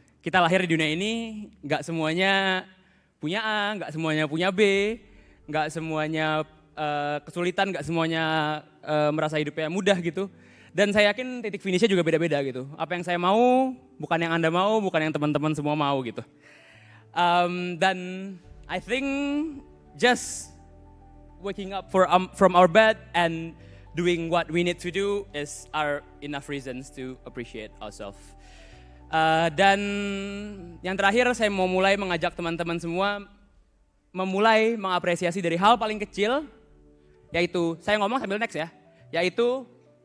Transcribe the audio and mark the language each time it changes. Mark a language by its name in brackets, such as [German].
[Indonesian] Kita lahir di dunia ini gak semuanya punya A, gak semuanya punya B, gak semuanya kesulitan, gak semuanya merasa hidupnya mudah gitu. Dan saya yakin titik finishnya juga beda-beda gitu. Apa yang saya mau, bukan yang Anda mau, bukan yang teman-teman semua mau gitu. [English] Dan I think just waking up from our bed and doing what we need to do is our enough reasons to appreciate ourselves. [Indonesian] Dan yang terakhir saya mau mulai mengajak teman-teman semua memulai mengapresiasi dari hal paling kecil, yaitu, saya ngomong sambil next ya, yaitu next, terima kasih.